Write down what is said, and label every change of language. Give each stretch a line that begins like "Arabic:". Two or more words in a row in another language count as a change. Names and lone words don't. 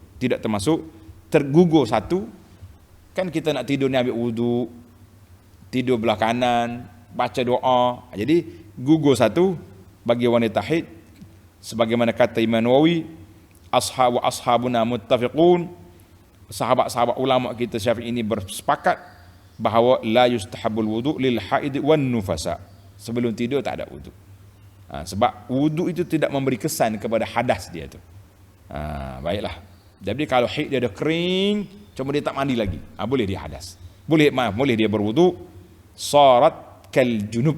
Malay: Tidak termasuk tergugur satu. Kan kita nak tidur ni ambil wuduk, tidur belah kanan, baca doa. Jadi gugur satu bagi wanita haid. Sebagaimana kata Imam Nawawi,
Arabic: أصحابنا متفقون,
Malay: sahabat-sahabat ulama kita Syafi'i ini bersepakat bahawa
Arabic: لا يستحب الوضوء للحائض والنفساء.
Malay: Sebelum tidur tak ada wuduk. Sebab wuduk itu tidak memberi kesan kepada hadas dia tu. Baiklah. Jadi kalau haid dia dah kering, cuma dia tak mandi lagi, boleh dia hadas. Boleh dia berwuduk, sarat
Arabic: كالجنب.